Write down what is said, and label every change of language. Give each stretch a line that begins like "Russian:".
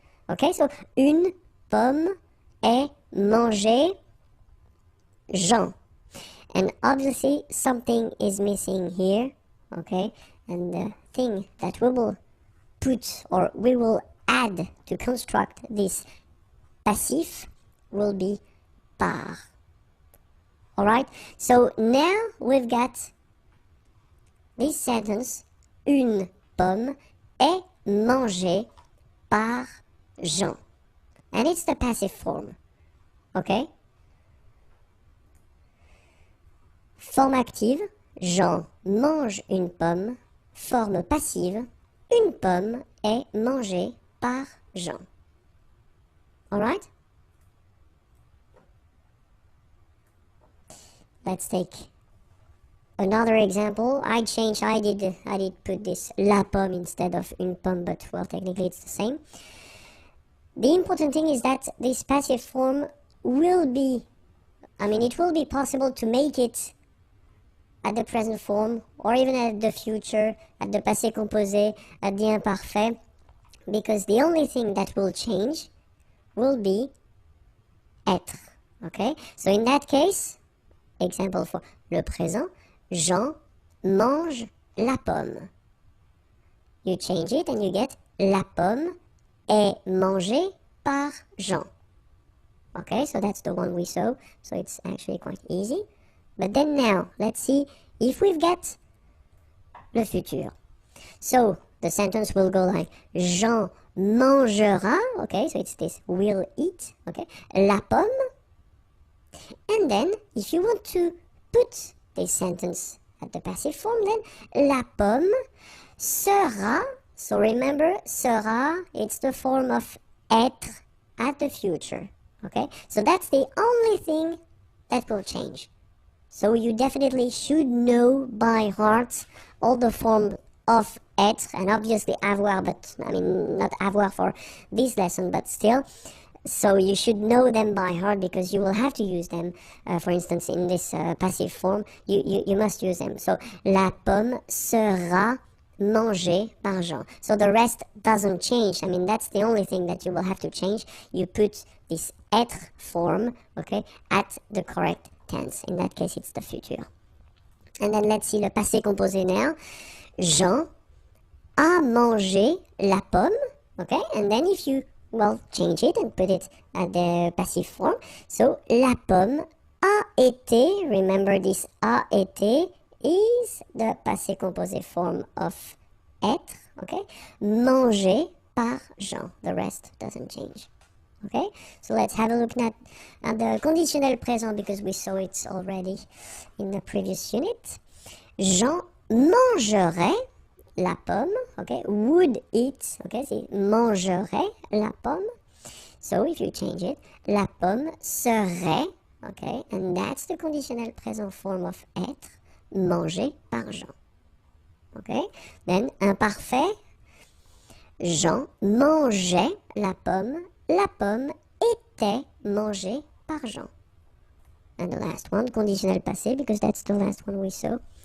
English: Okay, so
French: une pomme est mangée Jean.
English: And obviously something is missing here, okay? And the thing that we will put or we will add to construct this passif will be par. Alright, so now we've got this sentence,
French: une pomme est mangée par Jean.
English: And it's the passive form, okay?
French: Forme active, Jean mange une pomme. Forme passive, une pomme est mangée par Jean.
English: Alright? Let's take another example. I did put this la pomme instead of une pomme, but well, technically it's the same. The important thing is that this passive form will be, it will be possible to make it at the present form, or even at the future, at the passé composé, at the imparfait, because the only thing that will change will be être, okay? So in that case, example for le présent,
French: Jean mange la pomme.
English: You change it and you get
French: la pomme est mangée par Jean.
English: Okay, so that's the one we saw, so it's actually quite easy. But then now, let's see if we've got le futur. So, the sentence will go like,
French: Jean mangera,
English: okay, so it's this, will eat, okay, la pomme. And then, if you want to put this sentence at the passive form, then
French: la pomme sera,
English: so remember, sera, it's the form of être at the future, okay? So that's the only thing that will change. So you definitely should know by heart all the form of être, and obviously avoir, but not avoir for this lesson, but still. So you should know them by heart because you will have to use them. For instance, in this passive form, you must use them.
French: So la pomme sera mangée par Jean.
English: So the rest doesn't change. That's the only thing that you will have to change. You put this être form, okay, at the correct tense. In that case, it's the future. And then let's see le passé composé now.
French: Jean a mangé la pomme, okay?
English: And then if you, change it and put it at the passive form. So,
French: la pomme a été,
English: remember this a été is the passé composé form of être, okay?
French: Mangé par Jean.
English: The rest doesn't change. Okay, so let's have a look at the conditionnel présent because we saw it already in the previous unit.
French: Jean mangerait la pomme,
English: okay, would eat, okay,
French: c'est mangerait la pomme.
English: So if you change it,
French: la pomme serait,
English: okay, and that's the conditionnel présent form of être,
French: mangé par Jean.
English: Okay, then
French: imparfait, Jean mangeait la pomme était mangée par Jean.
English: And the last one, conditionnel passé, because that's the last one we saw.